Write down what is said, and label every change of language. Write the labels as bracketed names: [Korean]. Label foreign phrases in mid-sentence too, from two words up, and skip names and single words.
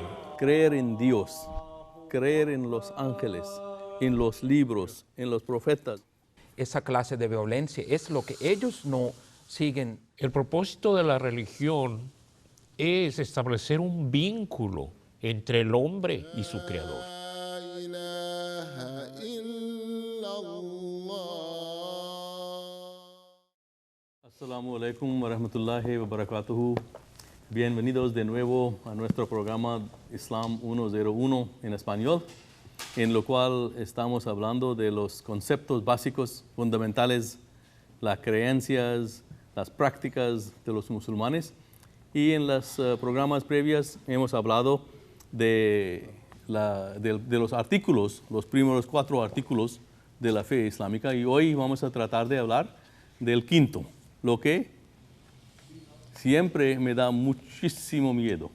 [Spanish] Creer en Dios, creer en los ángeles, en los libros, en los profetas. Esa clase de violencia es lo que ellos no siguen. El propósito de la religión es establecer un vínculo entre el hombre y su creador. [Arabic] السلام عليكم ورحمة الله وبركاته. [Spanish] Bienvenidos de nuevo a nuestro programa Islam 101 en español, en lo cual estamos hablando de los conceptos básicos, fundamentales, las creencias, las prácticas de los musulmanes. Y en los programas previos hemos hablado de los artículos, los primeros 4 artículos de la fe islámica, y hoy vamos a tratar de hablar del quinto, lo que siempre me da muchísimo miedo.